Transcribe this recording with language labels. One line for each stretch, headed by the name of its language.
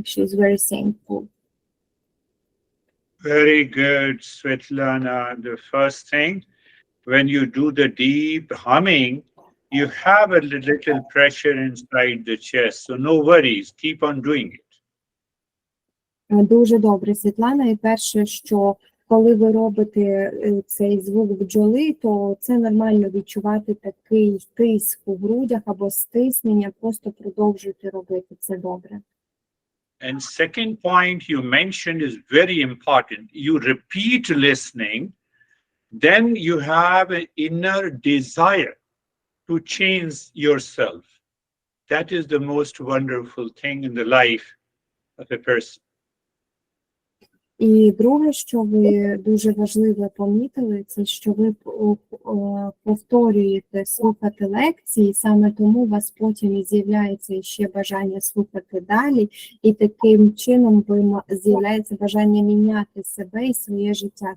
English: She's very thankful. Very good, Svetlana. The first thing, when you do the deep humming, you have a little pressure inside the chest. So no worries, keep on doing it.
Ukrainian: Дуже добре, Світлана. І перше, що коли ви робите цей звук бджоли, то це нормально відчувати такий тиск у грудях або стиснення, просто продовжуйте робити, це добре.
English: And second point you mentioned is very important. You repeat listening, then you have an inner desire to change yourself. That is the most wonderful thing in the life of a person.
Ukrainian: І друге, що ви дуже важливо помітили, це що ви повторюєте слухати лекції, саме тому у вас потім і з'являється ще бажання слухати далі, і таким чином з'являється бажання міняти себе і своє життя.